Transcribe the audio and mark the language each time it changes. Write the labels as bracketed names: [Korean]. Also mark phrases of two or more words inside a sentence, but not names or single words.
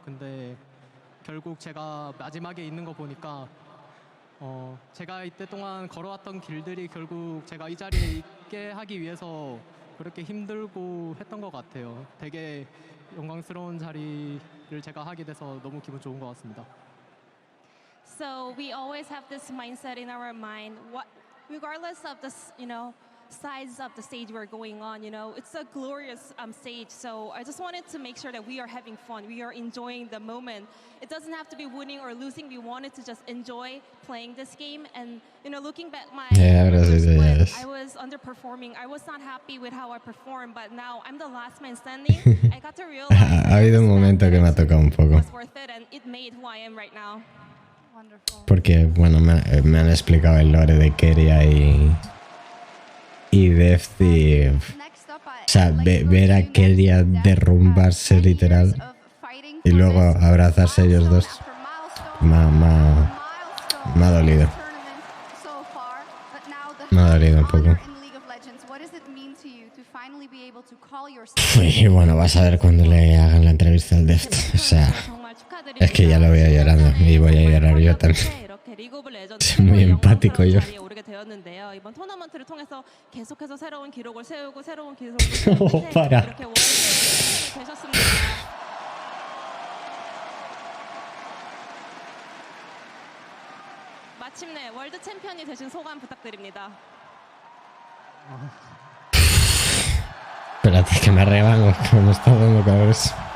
[Korean] 근데 결국 제가 마지막에 있는 거 보니까 제가 이때 동안 걸어왔던 길들이 결국 제가 이 자리에 있게 하기 위해서 그렇게 힘들고 했던 것 같아요. 되게 영광스러운 자리를 제가 하게 돼서 너무 기분 좋은 것 같습니다. [English] So we always have this mindset in our mind, regardless of the, size of the stage we're going on, it's a glorious stage. So I just wanted to make sure that we are having fun, we are enjoying the moment. It doesn't have to be winning or losing. We wanted to just enjoy playing this game. And looking back I was underperforming. I was not happy with how I performed, but now I'm the last man standing. I got to realize [Spanish] ha habido un momento que me ha tocado un poco. [English] It was worth it, and it made who I am right now. [Spanish] Porque, bueno, me han explicado el lore de Keria y Deft, y, o sea, ver a Keria derrumbarse literal y luego abrazarse ellos dos me ha dolido. Me ha dolido un poco. Y bueno, vas a ver cuando le hagan la entrevista al Deft. O sea, es que ya lo veo llorando y voy a llorar yo también. Soy muy empático yo. [Korean] 이번 토너먼트를 통해서 계속해서 새로운 기록을 세우고 새로운 기록을 [Spanish] para. [Korean] 이렇게 월드 챔피언이 되셨습니다. 마침내 월드 챔피언이 되신 소감 부탁드립니다. [Spanish] Espérate que me arrebango, que me está dando calor eso.